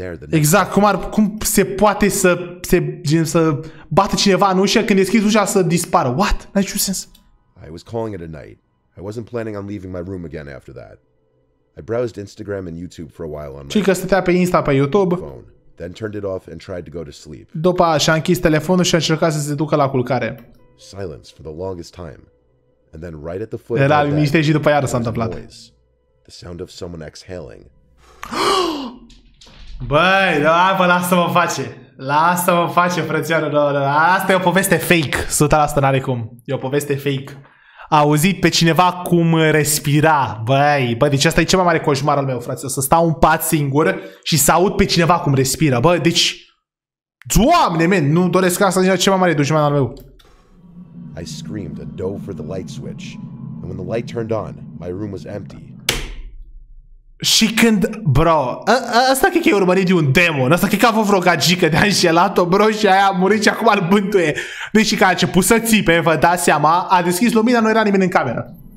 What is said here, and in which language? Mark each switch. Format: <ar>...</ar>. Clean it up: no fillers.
<ro>Exact, cum se poate să bată cineva în ușă când deschizi ușa să dispară?</ro> <en>What?</en> <ro>N-ai niciun sens.</ro> <en>I was calling it a night. I wasn't planning on leaving my room again after that. I browsed Instagram and YouTube for a while on my</en> <ro>și că stătea pe Insta, pe YouTube.</ro> <en>phone, then turned it off and tried to go to sleep.</en> <ro>După și-a închis telefonul și a încercat să se ducă la culcare.</ro> <en>Silence for the longest time. And then right at the foot</en> <ro>era liniște și după iară s-a întâmplat.</ro> <en>The sound of someone exhaling.</en> <ro>Băi, da, bă, lasă-mă face. Lasă-mă face, frățioară. Asta e o poveste fake. 100% n-are cum. E o poveste fake. A auzit pe cineva cum respira. Băi, deci asta e cel mai mare coșmar al meu, frate. O să stau în pat singur și să aud pe cineva cum respiră. Bă, deci... Doamne, men, nu doresc asta, nici cel mai mare dușman al meu.</ro> <en>I screamed and dove for the light switch. And when the light turned on, my room was empty.</en> <ro>Și când, bro, asta cred că e urmărit de un demon. Asta cred că a avut vreo gagică de-a înșelat-o, bro, și aia a murit și acum îl bântuie. Deci că a început să țipe, vă dați seama, a deschis lumina, nu era nimeni în cameră.</ro>